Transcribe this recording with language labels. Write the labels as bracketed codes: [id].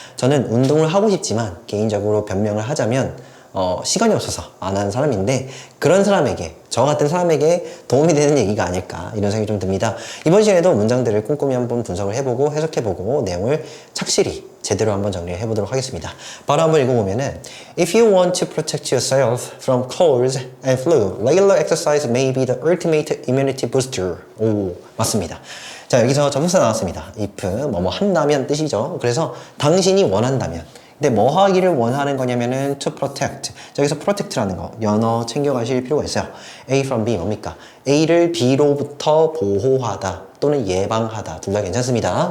[ko] 저는 운동을 하고 싶지만 개인적으로 변명을 하자면 시간이 없어서 안 하는 사람인데 그런 사람에게, 저 같은 사람에게 도움이 되는 얘기가 아닐까 이런 생각이 좀 듭니다. 이번 시간에도 문장들을 꼼꼼히 한번 분석을 해보고 해석해보고 내용을 착실히 제대로 한번 정리를 해보도록 하겠습니다. 바로 한번 읽어보면은 [en] If you want to protect yourself from colds and flu, regular exercise may be the ultimate immunity booster. [ko] 오, 맞습니다. 자, 여기서 접속사 나왔습니다. if, 뭐뭐 한다면 뜻이죠. 그래서 당신이 원한다면. 근데 뭐 하기를 원하는 거냐면은 to protect. 여기서 protect라는 거 연어 챙겨가실 필요가 있어요. A from B 뭡니까? A를 B로부터 보호하다 또는 예방하다 둘 다 괜찮습니다.